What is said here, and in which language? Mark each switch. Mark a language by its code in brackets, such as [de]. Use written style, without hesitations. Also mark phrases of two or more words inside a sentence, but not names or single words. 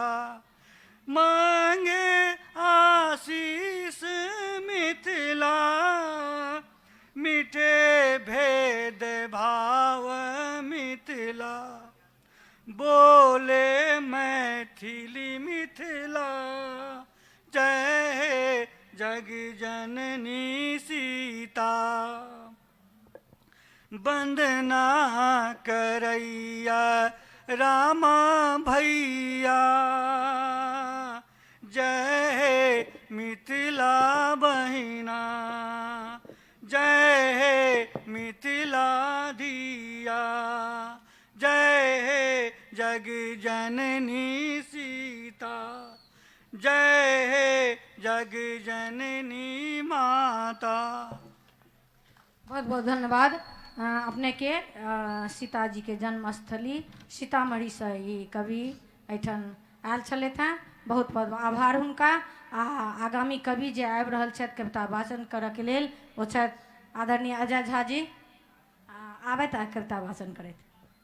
[mai] मांगे आशीष मिथिला, मिठे भेद भाव मिथिला। बोले मैथिली मिथिला, जय हे जग जननी सीता। वंदना करैया रामा भैया, जय हे मिथिला बहिना, जय हे मिथिला धिया। जय हे जग जननी सीता, जय हे जग जननी माता। बहुत बहुत धन्यवाद। अपने के सीता जी के जन्मस्थली सीतामढ़ी से ई कवि एठन आयल छलथि हैं। बहुत बहुत आभार हुनका। आगामी कवि जे आबि रहल छथि कविता वाचन करऽ के लेल ओ छथि आदरणीय अजय झा जी। आबथि आ कविता वाचन करथि।